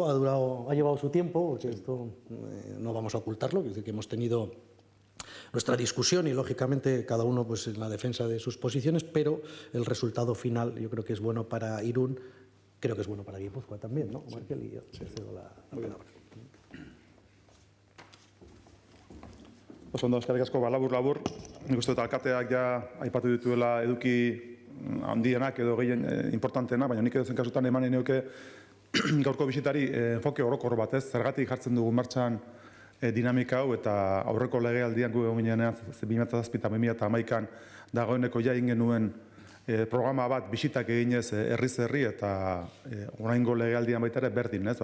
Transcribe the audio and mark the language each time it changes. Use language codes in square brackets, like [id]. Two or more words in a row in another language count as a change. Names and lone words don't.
[es] Ha llevado su tiempo, porque esto no vamos a ocultarlo, es decir, que hemos tenido nuestra discusión y, lógicamente, cada uno pues, en la defensa de sus posiciones, pero el resultado final yo creo que es bueno para Irún, creo que es bueno para Guipúzcoa también, ¿no? Markel, y yo te cedo la palabra. [eu] Oso ondo, eskerrik asko, labur. Nik uste dut alkateak ja aipatu dituela eduki handienak edo gehien importanteena, baina nik edo zen kasutan eman nioke gaurko bisitari enfoke orokor batez, zergatik jartzen dugu martxan dinamika hau eta aurreko legealdian gu egon ginean 2007 eta 2011an dagoeneko ja egin genuen programa bat bisitak eginez herriz herri eta oraingo legealdian baita ere berdin, ez?